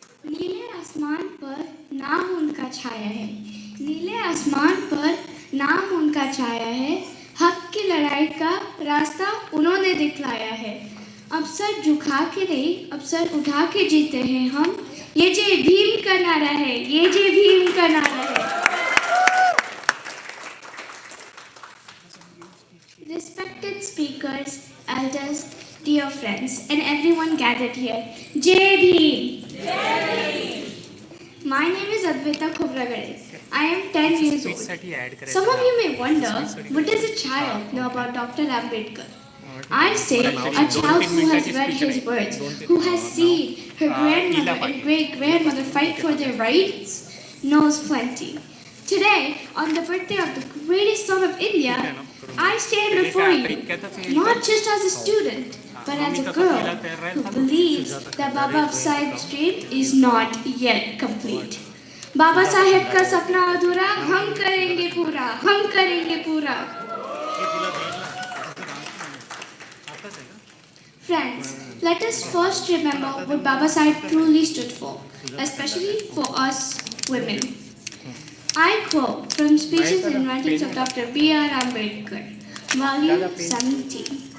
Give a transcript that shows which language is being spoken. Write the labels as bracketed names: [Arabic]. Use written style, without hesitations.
[Hindi] नीले आसमान पर नाम उनका छाया है, नीले आसमान पर नाम उनका छाया है, हक की लड़ाई का रास्ता उन्होंने दिखलाया है। अब सर झुका के नहीं, अब सर उठा के जीते हैं हम, ये जय भीम का नारा है, ये जय भीम का नारा है। [English] Respected speakers, elders, dear friends, and everyone gathered here, Jai Bhim! Jai Bhim! My name is Adwaida Khobragade. I am 10 years old. Some of you may wonder, what does a child know about Dr. Ambedkar? I say a child who has read his words, who has seen her grandmother and great-grandmother fight for their rights, knows plenty. Today, on the birthday of the greatest son of India, I stand before you, not just as a student, but as a girl who believes that Baba Sahib's dream is not yet complete. [Hindi] Baba Sahib का सपना अधूरा, हम करेंगे पूरा, हम करेंगे पूरा. [English] Friends, let us first remember what Baba Sahib truly stood for, especially for us women. I quote from speeches and writings of Dr. B.R. Ambedkar, Volume 17.